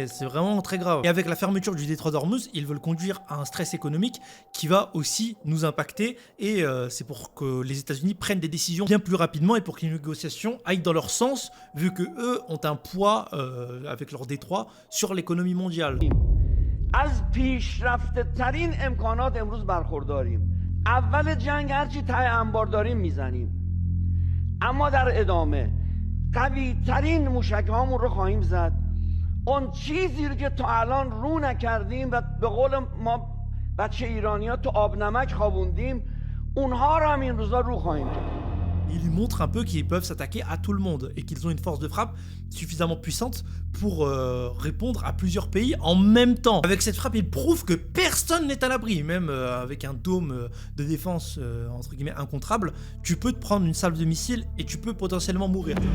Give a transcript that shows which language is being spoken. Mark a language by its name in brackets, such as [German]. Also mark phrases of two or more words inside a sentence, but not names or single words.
[French] C'est vraiment très grave. Et avec la fermeture du détroit d'Ormuz, ils veulent conduire à un stress économique qui va aussi nous impacter et c'est pour que les États-Unis prennent des décisions bien plus rapidement et pour que les négociations aillent dans leur sens, vu que eux ont un poids avec leur détroit sur l'économie mondiale. [Persian] از پیشرفته ترین امکانات امروز برخورداریم. اول جنگ هرچی ته انبار داریم میزنیم، اما در ادامه قوی ترین موشک هامون رو خواهیم زد. اون چیزی رو که تا الان رو نکردیم و به قول ما بچه ایرانی ها تو آب نمک خوابوندیم، اونها رو هم این روزا رو خواهیم کرد. [French] Ils montrent un peu qu'ils peuvent s'attaquer à tout le monde et qu'ils ont une force de frappe suffisamment puissante pour répondre à plusieurs pays en même temps. Avec cette frappe, ils prouvent que personne n'est à l'abri, même avec un dôme de défense entre guillemets incontrable, tu peux te prendre une salve de missiles et tu peux potentiellement mourir.